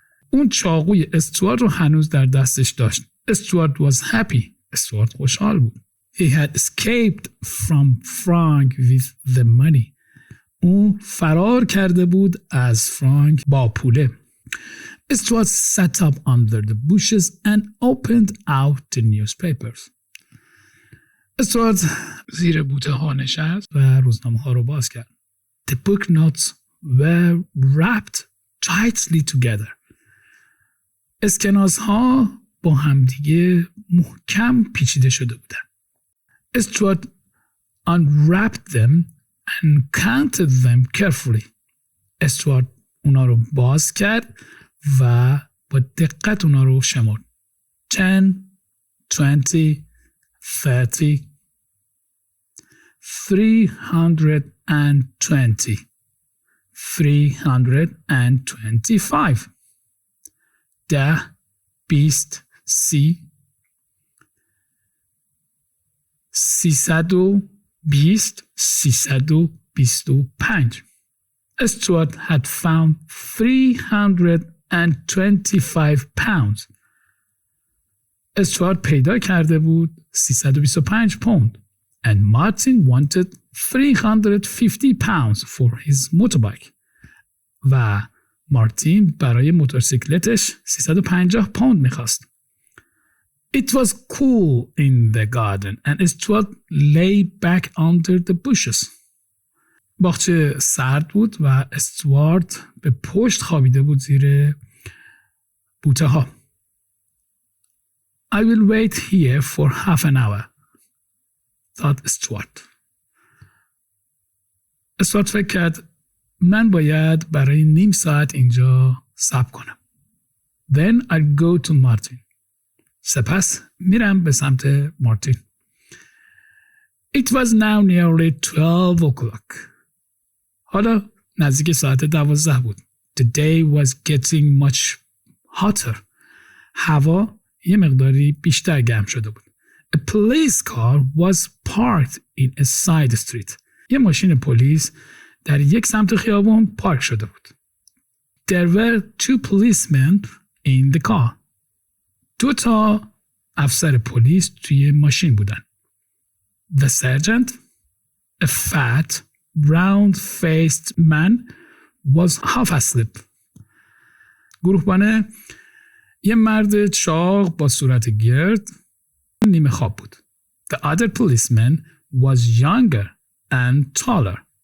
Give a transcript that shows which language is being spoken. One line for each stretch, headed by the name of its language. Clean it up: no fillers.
Persian: اون چاقوی استوارت رو هنوز در دستش داشت.
English: Stuart was happy.
Persian: استوارت خوشحال بود.
English: He had escaped from Frank with the money.
Persian: او فرار کرده بود از فرانک با پوله.
English: Stuart sat up under the bushes and opened out the newspapers.
Persian: استوارت زیر بوته ها نشست و روزنامه ها رو باز کرد.
English: The book notes were wrapped tightly together.
Persian: اسکناس ها با همدیگه محکم پیچیده شده بودن.
English: Stuart unwrapped them and counted them carefully.
Persian: استوارت اونا رو باز کرد و با دقت اونا رو شمرد.
English: 10, 20, 30, 320, 325.
Persian: 10, 20, 30, 320, 325.
English: Stuart had found 325 pounds.
Persian: استوارت پیدا کرده بود 325 پوند.
English: And Martin wanted 350 pounds for his motorbike.
Persian: و مارتین برای موتورسیکلتش 350 پوند میخواست.
English: It was cool in the garden and Stuart lay back under the bushes.
Persian: باغچه سرد بود و استوارت به پشت خوابیده بود زیر بوته ها.
English: I will wait here for half an hour, thought Stuart.
Persian: استوارت فکر کرد من باید برای نیم ساعت اینجا صبر کنم.
English: Then I'll go to Martin.
Persian: سپس میرم به سمت مارتین.
English: It was now nearly 12 o'clock.
Persian: حالا نزدیک ساعت 12 بود.
English: The day was getting much hotter.
Persian: هوا یه مقداری بیشتر گرم شده بود.
English: A police car was parked in a side street.
Persian: یه ماشین پلیس در یک سمت خیابان پارک شده بود.
English: There were 2 policemen in the car.
Persian: 2 تا افسر پلیس توی ماشین بودن.
English: The sergeant, a fat, round-faced man, was half asleep.
Persian: گروهبانه یه مرد چاق با صورت گرد نیمه خواب بود.
English: The other policeman was younger and taller.